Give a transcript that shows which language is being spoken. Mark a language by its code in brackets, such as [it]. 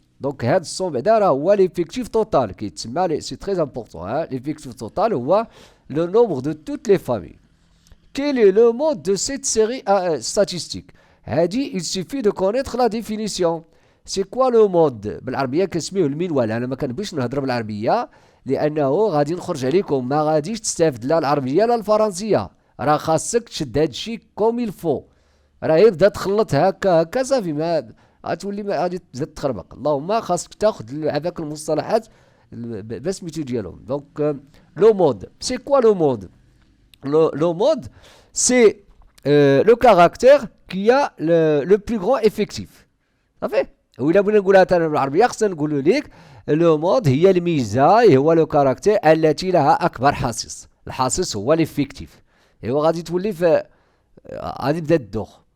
[fr] Donc, [ar] هاد 100 بعدا هو [fr] l'effectif total qui c'est très important. Hein? L'effectif total هو le nombre de toutes les familles. Quel est le mode de cette série statistique? Il suffit de connaître la définition. C'est quoi le mode؟ [ar] بالعربية كنسميوه المنوال. أنا ما كنبغيش نهضر بالعربية لأنه غادي نخرج عليكم، ما غاديش تستافد لا العربية لا الفرنسية. راه خاصك تشد هادشي كوم الفو. راه يبدا تخلط هكا صافي، ما غتولي غادي تزيد تخربق. اللهم خاصك تاخذ هذاك المصطلحات بسميتو ديالهم. [fr] دونك لو مود، سي كوا لو مود؟ Le mode, c'est le caractère qui a le plus grand effectif. Ça fait? [ar] وإلا بغينا نقولها تانا بالعربية خصنا نقولوا لك لو مود هي الميزة، هو لو كاركتير التي لها أكبر حاصص. الحاصص هو l'effectif. إيوا غادي تولي في غادي يبدا الدوخ.